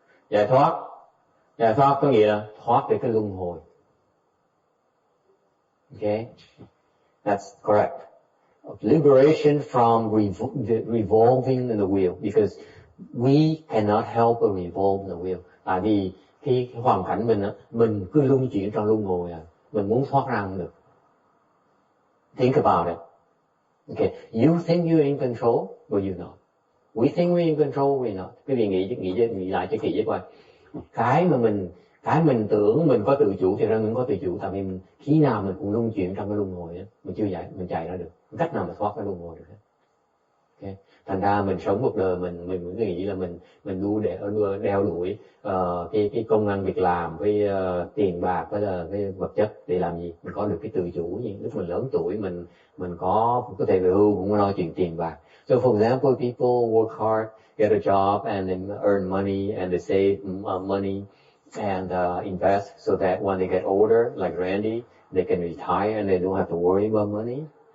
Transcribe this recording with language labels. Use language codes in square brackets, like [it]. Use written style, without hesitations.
[vi] Giải thoát có nghĩa là thoát về cái luân hồi. [en] Okay, that's correct. Liberation from revolving in the wheel, because we cannot help but revolve in the wheel. [vi] Tại vì khi hoàn cảnh mình cứ luân chuyển trong luân hồi mình muốn thoát ra không được. [en] Think about it. Okay, you think you're in control, but you're not. We think we're in control, we're not. [vi] Quý vị nghĩ lại cho kỹ với coi. Cái mình tưởng mình có tự chủ thì ra mình có tự chủ, tại vì khi nào mình cũng luân chuyển trong cái luân hồi á, mình chạy ra được. Cách nào mà thoát cái luân hồi được hết. Okay. Thành ra mình sống một đời mình nghĩ là mình đeo đuổi cái công ăn việc làm, với tiền bạc, với là cái vật chất để làm gì? Mình có được cái tự chủ gì? Lúc mình lớn tuổi mình có thể về hưu cũng lo chuyện tiền bạc. [en] So for example, people work hard, get a job, and then earn money, and they save money and invest so that when they get older, like Randy, they can retire and they don't have to worry about money.